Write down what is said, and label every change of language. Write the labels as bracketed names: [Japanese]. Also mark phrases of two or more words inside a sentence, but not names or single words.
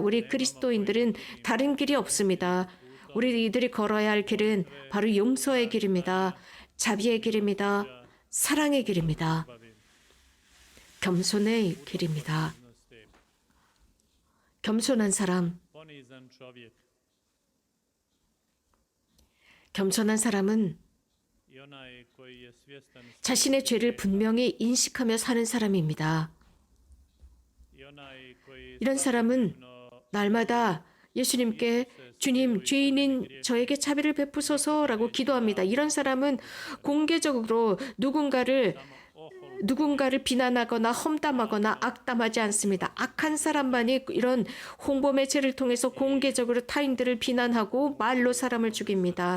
[Korean] 우리 그리스도인들은 다른 길이 없습니다. 우리들이 걸어야 할 길은 바로 용서의 길입니다. 자비의 길입니다. 사랑의 길입니다. 겸손의 길입니다. 겸손한 사람, [Croatian] ponizan čovjek [Korean] 겸손한 사람은 [Croatian] i onaj koji je svjestan [Korean] 자신의 죄를 분명히 인식하며 사는 사람입니다. [Croatian] i onaj koji [Korean] 이런 사람은 날마다 예수님께 주님, 죄인인 저에게 자비를 베푸소서라고 기도합니다. 이런 사람은 공개적으로 누군가를 비난하거나 험담하거나 악담하지 않습니다. 악한 사람만이 이런 홍보 매체를 통해서 공개적으로 타인들을 비난하고 말로 사람을 죽입니다.